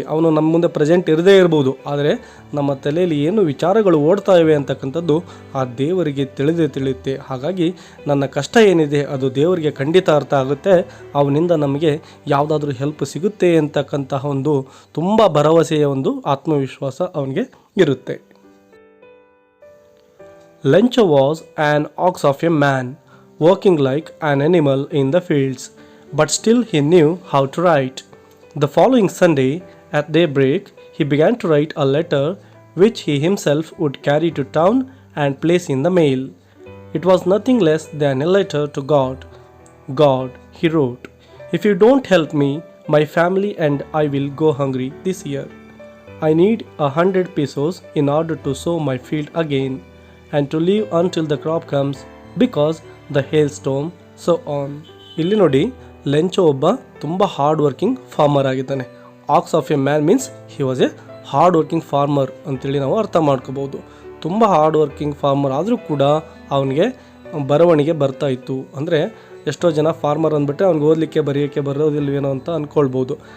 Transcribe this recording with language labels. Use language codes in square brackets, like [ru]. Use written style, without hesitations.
[kn] ಅವನು ನಮ್ಮ ಮುಂದೆ ಪ್ರೆಸೆಂಟ್ ಇರದೇ ಇರ್ಬೋದು, ಆದರೆ ನಮ್ಮ ತಲೆಯಲ್ಲಿ ಏನು ವಿಚಾರಗಳು ಓಡ್ತಾ ಇವೆ ಅಂತಕ್ಕಂಥದ್ದು ಆ ದೇವರಿಗೆ ತಿಳಿಯುತ್ತೆ. ಹಾಗಾಗಿ ನನ್ನ ಕಷ್ಟ ಏನಿದೆ ಅದು ದೇವರಿಗೆ ಖಂಡಿತ ಅರ್ಥ ಆಗುತ್ತೆ. ಅವನಿಂದ ನಮಗೆ ಯಾವುದಾದ್ರೂ ಹೆಲ್ಪ್ ಸಿಗುತ್ತೆ ಅಂತಕ್ಕಂತಹ ಒಂದು ತುಂಬ ಭರವಸೆಯ ಒಂದು ಆತ್ಮವಿಶ್ವಾಸ ಅವನಿಗೆ ಇರುತ್ತೆ. [en] Lencho was an ox of a man, walking like an animal in the fields, but still he knew how to write. The following Sunday, at daybreak, he began to write a letter which he himself would carry to town and place in the mail. It was nothing less than a letter to God. God, he wrote, if you don't help me, my family and I will go hungry this year. I need 100 pesos in order to sow my field again and to live until the crop comes, because the hailstorm so on. [kn] ಇಲ್ಲಿ ನೋಡಿ, ಲೆಂಚೋ ಒಬ್ಬ ತುಂಬ [en] hard working farmer [kn] ಆಗಿದ್ದಾನೆ. [en] ox of a man means he was a hard working farmer [kn] ಅಂತೇಳಿ ನಾವು ಅರ್ಥ ಮಾಡ್ಕೋಬೋದು. ತುಂಬ ಹಾರ್ಡ್ ವರ್ಕಿಂಗ್ ಫಾರ್ಮರ್ ಆದರೂ ಕೂಡ ಅವನಿಗೆ ಬರವಣಿಗೆ ಬರ್ತಾ ಇತ್ತು. ಅಂದರೆ ಎಷ್ಟೋ ಜನ ಫಾರ್ಮರ್ ಅಂದ್ಬಿಟ್ರೆ ಅವ್ನಿಗೆ ಓದಲಿಕ್ಕೆ ಬರೆಯೋಕ್ಕೆ ಬರೋದಿಲ್ವೇನೋ ಅಂತ ಅಂದ್ಕೊಳ್ಬೋದು.